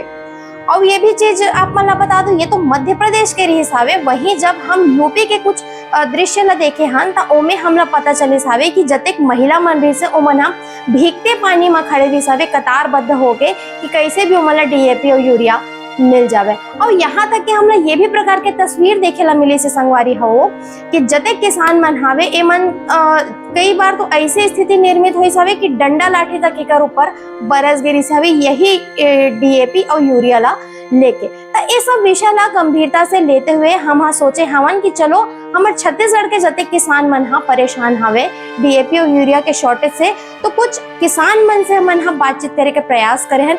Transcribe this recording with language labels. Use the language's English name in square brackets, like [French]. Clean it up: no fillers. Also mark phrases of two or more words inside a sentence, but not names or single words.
[Chhattisgarhi] और ये भी चीज आप मला बता दो ये तो मध्य प्रदेश के रही सावे, वहीं जब हम यूपी के कुछ दृश्य ला देखे हन तो ओमे हमला पता चले सावे कि जतेक महिला मन रही से ओमन भीगते पानी में खड़े रही सावे कतारबद्ध होके कि कैसे भी ओमन डीएपी और यूरिया मिल जावे। और यहाँ तक कि हमला ये भी प्रकार के तस्वीर देखे ला मिली से संगवारी हो कि जतेक किसान मन हावे एमन कई बार तो ऐसी स्थिति निर्मित हुई सावे कि डंडा लाठी तक एकर ऊपर बरस गिरी सावे यही डीएपी और यूरिया ला लेके। तो ये सब विषय ला गंभीरता से लेते हुए हम सोचे हवन कि चलो हमारे छत्तीसगढ़ के जतेक किसान मन परेशान हवे डीएपी और यूरिया के शॉर्टेज से, तो कुछ किसान मन से मन बातचीत करे के प्रयास करे हैं।